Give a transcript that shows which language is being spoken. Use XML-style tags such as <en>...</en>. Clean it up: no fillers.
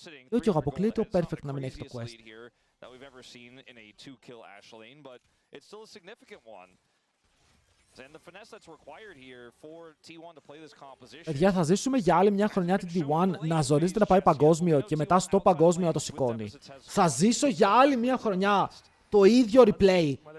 <el>Όχι, εγώ αποκλείεται ο Perfect να μην έχει το quest.</el> <en>That we've ever seen in a 2-kill Ashe lane, but it's still a significant one. And the finesse that's required here for T1 to play this composition.</en> <el>Παιδιά, θα ζήσουμε για άλλη μια χρονιά την T1 να ζορίζεται να πάει παγκόσμιο και μετά στο παγκόσμιο να το σηκώνει. Θα ζήσω για άλλη μια χρονιά το ίδιο replay.</el>